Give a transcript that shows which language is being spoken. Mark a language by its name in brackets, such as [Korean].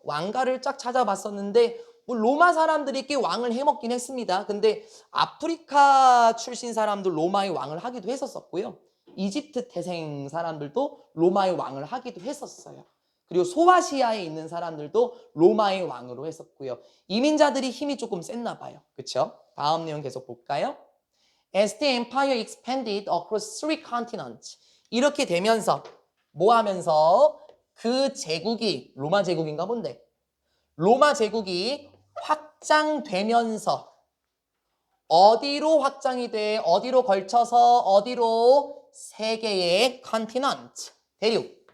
[Korean] 왕가를 쫙 찾아봤었는데 뭐 로마 사람들이 꽤 왕을 해먹긴 했습니다. 근데 아프리카 출신 사람들 로마의 왕을 하기도 했었고요. 이집트 태생 사람들도 로마의 왕을 하기도 했었어요. 그리고 소아시아에 있는 사람들도 로마의 왕으로 했었고요. 이민자들이 힘이 조금 셌나 봐요. 그렇죠? 다음 내용 계속 볼까요? [English] As the empire expanded across three continents. [Korean] 이렇게 되면서 뭐 하면서 그 제국이 로마 제국인가 본데 로마 제국이 확장되면서 어디로 확장이 돼? 어디로 걸쳐서 어디로? 세 개의 컨티넌트, 대륙.